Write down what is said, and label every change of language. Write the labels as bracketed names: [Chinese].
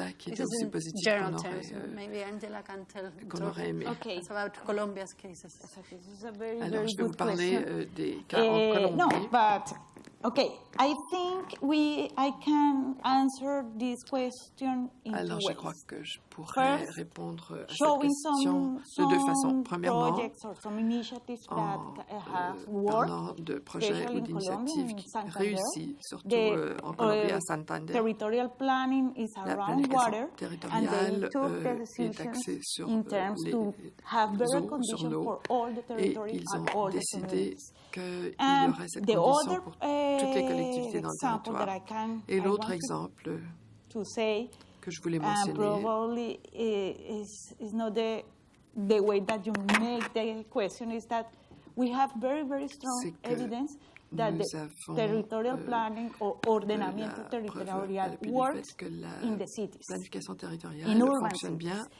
[English] This is in general terms. Maybe Angela can tell us about Colombia's cases. This is a very, very good question. No, but okay, I think I can answer this question in two ways. [French] Je crois que je pourrais répondre à cette question de deux façons. Premièrement, en parlant de projets ou d'initiatives qui réussissent, surtout en Colombie, à Santander. [English] Territorial planning is around water, and they took the decision in terms to have better conditions for all the territories and all the communities. [French] Qu'il y aurait cette condition pour toutes les collectivités dans le territoire. Et l'autre exemple que je voulais mentionner, [English] probably is not the way that you make the question, is that we have very, very strong evidence that the territorial planning or ordenamiento territorial works in the cities, in urban cities.